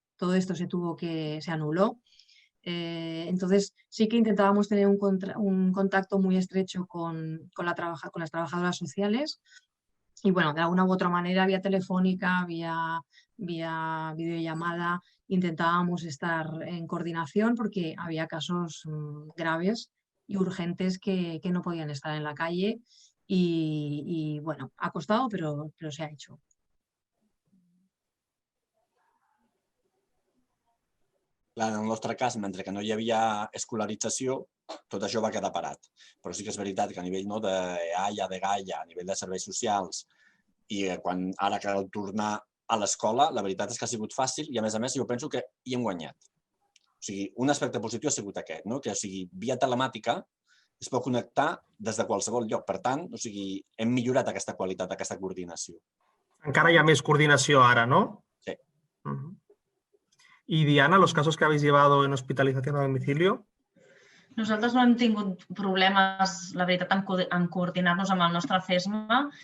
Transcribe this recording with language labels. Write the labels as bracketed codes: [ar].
[es] Todo esto se anuló. Entonces sí que intentábamos tener un contacto muy estrecho con las trabajadoras sociales y bueno, de alguna u otra manera, vía telefónica, vía videollamada, intentábamos estar en coordinación porque había casos graves y urgentes que no podían estar en la calle y bueno, ha costado, pero se ha hecho. [ca] En el nostre cas, mentre que no hi havia escolarització, tot això va quedar parat. Però sí que és veritat que a nivell d'EAIA, de GAIA, a nivell de serveis socials, i quan ara cal tornar a l'escola, la veritat és que ha sigut fàcil i, a més, jo penso que hi hem guanyat. O sigui, un aspecte positiu ha sigut aquest, que via telemàtica es pot connectar des de qualsevol lloc. Per tant, hem millorat aquesta qualitat, aquesta coordinació. Encara hi ha més coordinació ara, no? Sí. [es] Y Diana, los casos que habéis llevado en hospitalización a domicilio? [ca] Nosaltres no hem tingut problemes, la veritat, en coordinar-nos amb el nostre CESMA.